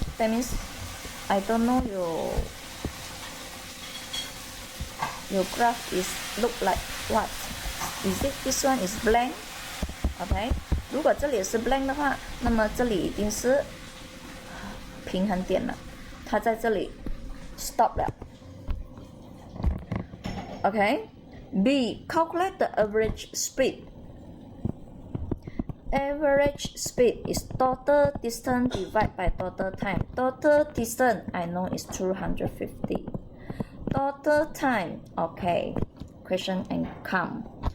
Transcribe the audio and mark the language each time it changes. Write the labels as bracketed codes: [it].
[en] That means I don't know your graph is look like what? Is it this one is blank? OK. [zh] 如果这里是 blank 的话，那么这里一定是平衡点了，它在这里 stop 了。 [en] OK. B. Calculate the average speed. Average speed is total distance divided by total time. Total distance I know is 250. Total time, okay. Question and come.